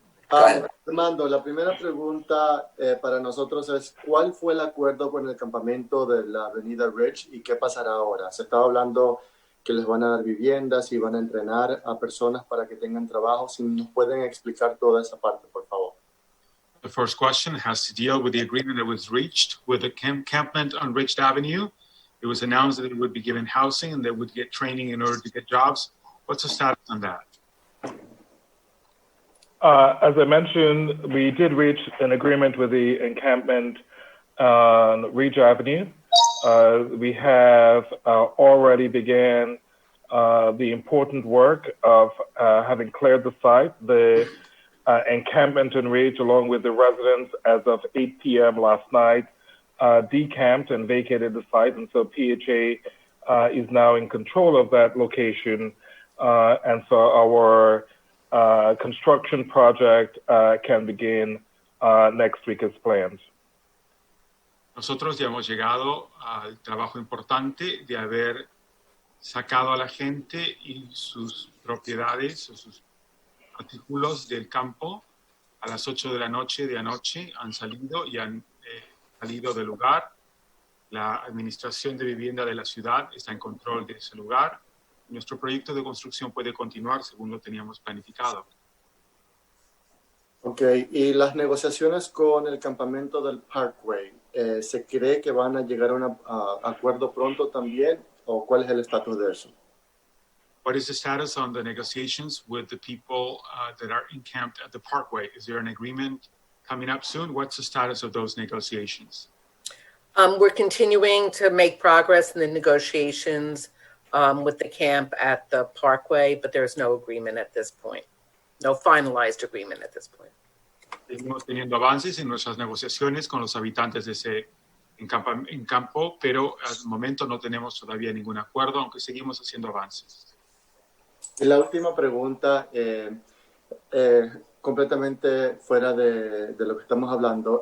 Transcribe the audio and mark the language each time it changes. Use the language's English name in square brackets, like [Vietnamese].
[Spanish] Armando, la primera pregunta para nosotros es, ¿cuál fue el acuerdo con el campamento de la avenida Ridge y qué pasará ahora? Se estaba hablando que les van a dar viviendas y van a entrenar a personas para que tengan trabajo. Si nos pueden explicar toda esa parte, por favor. [English] The first question has to deal with the agreement that was reached with the encampment on Ridge Avenue. It was announced that they would be given housing and they would get training in order to get jobs. What's the status on that? As I mentioned, we did reach an agreement with the encampment on Ridge Avenue. We have already began the important work of having cleared the site. The encampment in Ridge, along with the residents, as of 8 p.m. last night, decamped and vacated the site. And so PHA is now in control of that location. And so our construction project can begin next week as planned. [Spanish] Nosotros ya hemos llegado al trabajo importante de haber sacado a la gente y sus propiedades o sus artículos del campo. A las 8 de la noche de anoche han salido y han salido del lugar. La administración de vivienda de la ciudad está en control de ese lugar. Nuestro proyecto de construcción puede continuar según lo teníamos planificado. Ok, y las negociaciones con el campamento del Parkway, ¿se cree que van a llegar a un acuerdo pronto también? ¿O cuál es el estatus de eso? [English] What is the status on the negotiations with the people that are encamped at the Parkway? Is there an agreement coming up soon? What's the status of those negotiations? We're continuing to make progress in the negotiations with the camp at the Parkway, but there's no agreement at this point. No finalized agreement at this point. [Spanish] Seguimos teniendo avances en nuestras negociaciones con los habitantes de ese campo, pero al momento no tenemos todavía ningún acuerdo, aunque seguimos haciendo avances. Y la última pregunta, completamente fuera de lo que estamos hablando.